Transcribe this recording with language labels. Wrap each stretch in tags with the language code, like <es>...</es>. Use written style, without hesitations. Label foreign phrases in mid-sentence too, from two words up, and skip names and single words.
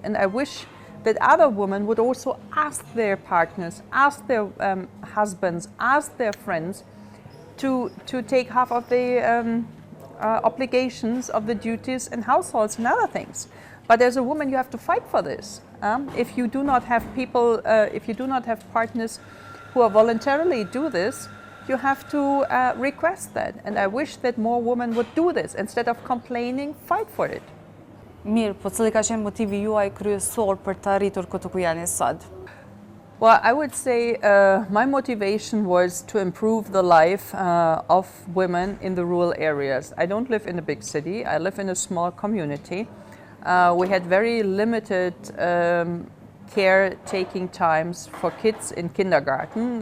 <en>And I wish that other women would also ask their partners, ask their husbands, ask their friends to take half of the obligations of the duties in households and other things. But as a woman, you have to fight for this. If you do not have people, if you do not have partners who are voluntarily do this, you have to request that. And I wish that more women would do this. Instead of complaining, fight for it.</en> <sq>Mirë, po cili ka qenë motivi juaj kryesor për të arritur këtu ku jeni sot?</sq> <en>Well, I would say my motivation was to improve the life of women in the rural areas. I don't live in a big city. I live in a small community. We had very limited caretaking times for kids in kindergarten.</en>